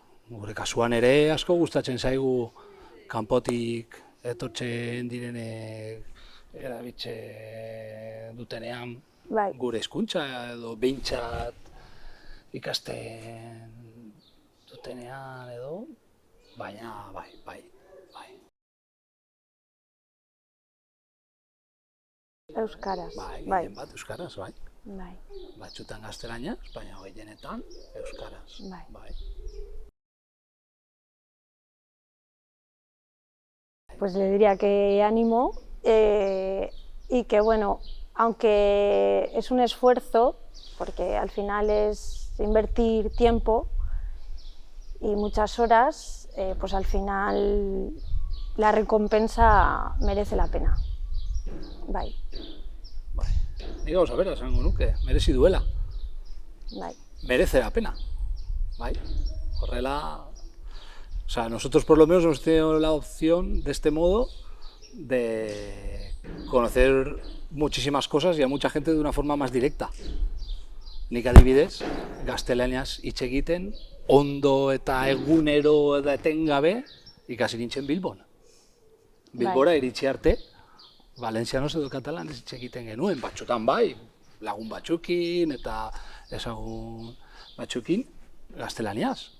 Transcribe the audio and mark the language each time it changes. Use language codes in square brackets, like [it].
[eu] Gure kasuan ere asko gustatzen zaigu kanpotik etortzen direnek erabiltzen dutenean gure hizkuntza edo behintzat ikasten dutenean edo, baina bai. Euskaraz. Gehien bat euskaraz, bai. Batzutan gaztelaniaz, baina gehienetan euskaraz. [es] Pues le diría que ánimo y que aunque es un esfuerzo, porque al final es invertir tiempo y muchas horas, pues al final la recompensa merece la pena. [eu] Ni gauza bera esango nuke, merezi duela. [es] Merece la pena. [eu] Horrela, [es] nosotros por lo menos hemos tenido la opción de este modo de conocer muchísimas cosas y a mucha gente de una forma más directa. [eu] Nik adibidez, gaztelaniaz hitz egiten, ondo eta egunero eta etengabe ikasi nintzen Bilbon. Bilbora iritsi arte, valentzianoz edo katalanez hitz egiten genuen, batzutan lagun batzukin eta ezagun batzukin gaztelaniaz.